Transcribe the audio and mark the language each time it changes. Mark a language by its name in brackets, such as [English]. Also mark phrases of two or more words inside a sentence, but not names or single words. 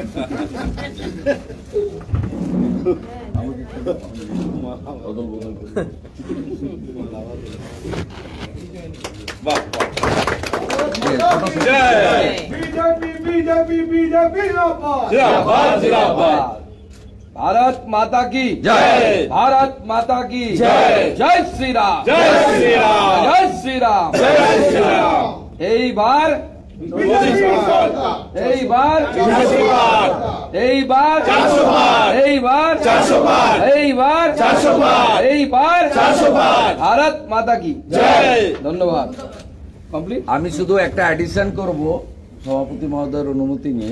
[Bangla] বদল বদল করে। বাহ, বাহ। ফটো সেশন। [Hindi] भारत माता की जय। भारत माता की जय। जय श्री राम, जय श्री राम। जय श्री राम, जय श्री राम। [Bangla] এইবার এইবার 400 বার, এইবার 400 বার, এইবার 400 বার, এইবার 400 বার, এইবার 400 বার। [Hindi] भारत माता की জয়। [Bangla] ধন্যবাদ। কমপ্লিট। আমি শুধু একটা অ্যাডিশন করব সভাপতি মহোদয়ের অনুমতি নিয়ে।